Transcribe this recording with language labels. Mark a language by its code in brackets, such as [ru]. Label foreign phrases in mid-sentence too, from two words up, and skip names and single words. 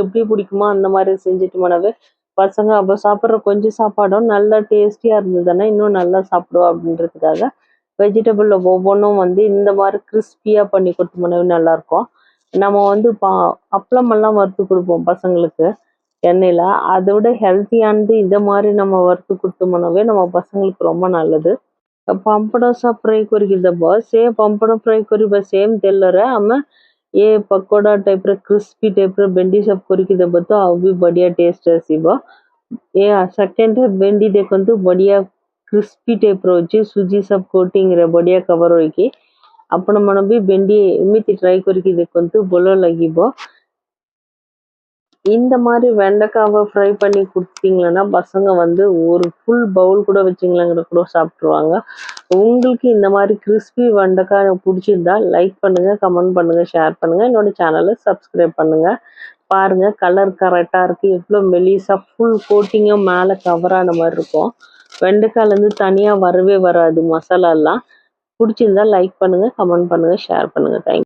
[ta] எப்படி பிடிக்குமோ அந்த மாதிரி செஞ்சுட்டு போனவே பசங்க அப்ப சாப்பிட்ற கொஞ்சம் சாப்பாடும் நல்லா டேஸ்டியா இருந்ததுன்னா இன்னும் நல்லா சாப்பிடுவோம் அப்படின்றதுக்காக வெஜிடபிள்ல ஒவ்வொன்றும் வந்து இந்த மாதிரி கிறிஸ்பியா பண்ணி கொடுத்து போனவே நல்லா இருக்கும் நம்ம வந்து அப்பளம் எல்லாம் வறுத்து கொடுப்போம் பசங்களுக்கு எண்ணெயில அதை விட ஹெல்த்தியானது இதை மாதிரி நம்ம வறுத்து கொடுத்தோம்னாவே நம்ம பசங்களுக்கு ரொம்ப நல்லது [or] ପାମ୍ପଡ଼ ସହ ଫ୍ରାଏ କରିକି ଦେବ ସେ ପାମ୍ପଡ଼ ଫ୍ରାଏ କରିବା ସେମ୍ ତେଲରେ ଆମେ ଏ ପକୋଡ଼ା ଟାଇପ୍ର କ୍ରିସ୍ପି ଟାଇପ୍ର ଭେଣ୍ଡି ସବ୍ କରିକି ଦେବ ତ ଆଉ ବି ବଢ଼ିଆ ଟେଷ୍ଟ ଆସିବ ଏ ସେକେଣ୍ଡ ଭେଣ୍ଡି ଦେଖନ୍ତୁ ବଢ଼ିଆ କ୍ରିସ୍ପି ଟାଇପ୍ର ଅଛି ସୁଜି ସବ୍ କୋଟିଂରେ ବଢ଼ିଆ କଭର୍ ହୋଇକି ଆପଣମାନେ ବି ଭେଣ୍ଡି ଏମିତି ଟ୍ରାଏ କରିକି ଦେଖନ୍ତୁ ଭଲ ଲାଗିବ [ta] இந்த மாதிரி வெண்டைக்காவை ஃப்ரை பண்ணி கொடுத்தீங்கன்னா பசங்க வந்து ஒரு ஃபுல் பவுல் கூட வச்சிங்களாங்கிற கூட சாப்பிட்ருவாங்க உங்களுக்கு இந்த மாதிரி கிறிஸ்பி வெண்டைக்காய் பிடிச்சிருந்தா லைக் பண்ணுங்க கமெண்ட் பண்ணுங்க ஷேர் பண்ணுங்க என்னோட சேனலை சப்ஸ்கிரைப் பண்ணுங்க பாருங்க கலர் கரெக்டாக இருக்கு எவ்வளோ மெலிசா ஃபுல் கோட்டிங்கும் மேலே கவர் ஆன மாதிரி இருக்கும் வெண்டைக்காயிலேருந்து தனியாக வரவே வராது மசாலாலாம் பிடிச்சிருந்தா லைக் பண்ணுங்க கமெண்ட் பண்ணுங்க ஷேர் பண்ணுங்க தேங்க்யூ